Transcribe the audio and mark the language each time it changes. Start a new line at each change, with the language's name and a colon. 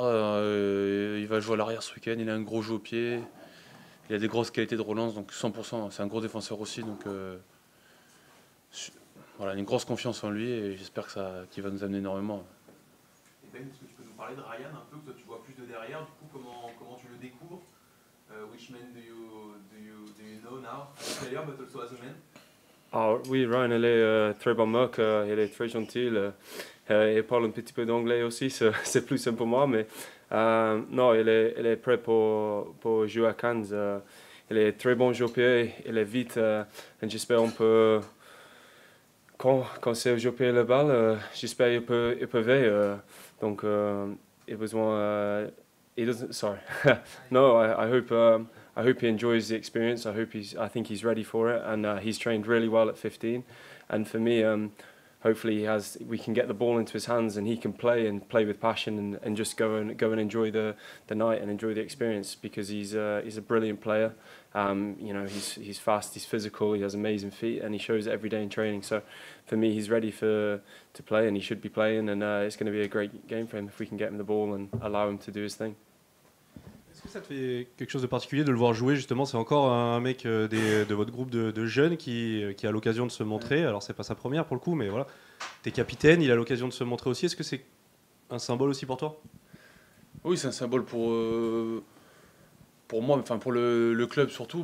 French: Il va jouer à l'arrière ce week-end. Il a un gros jeu au pied. Il a des grosses qualités de relance, donc 100%. C'est un gros défenseur aussi, donc voilà, une grosse confiance en lui et j'espère qu'il va nous amener énormément. Et Ben, est-ce que tu peux nous parler de Ryan un peu, que toi tu vois plus de derrière, du coup comment tu le découvres?
English: Which man do you know now as a player but also as a man?
French: Oui, Ryan, il est très bon mec, il est très gentil. Il parle un petit peu d'anglais aussi, c'est plus simple pour moi, mais non, il est prêt pour jouer à Cannes. Il est très bon jeu au pied, il est vite, et j'espère on peut, quand c'est au jeu au pied la balle, j'espère il peut veiller. Donc, il a besoin.
English: Sorry. No, I hope he enjoys the experience. I think he's ready for it, and he's trained really well at 15. And for me, hopefully we can get the ball into his hands and he can play with passion and just go and enjoy the night and enjoy the experience because he's a brilliant player. He's fast, he's physical, he has amazing feet, and he shows it every day in training. So for me, he's ready to play, and he should be playing, and it's going to be a great game for him if we can get him the ball and allow him to do his thing.
French: Est-ce que ça te fait quelque chose de particulier de le voir jouer justement? C'est encore un mec de votre groupe de jeunes qui a l'occasion de se montrer. Alors c'est pas sa première pour le coup, mais voilà. T'es capitaine, il a l'occasion de se montrer aussi. Est-ce que c'est un symbole aussi pour toi? Oui, c'est un symbole pour moi, enfin pour le club surtout.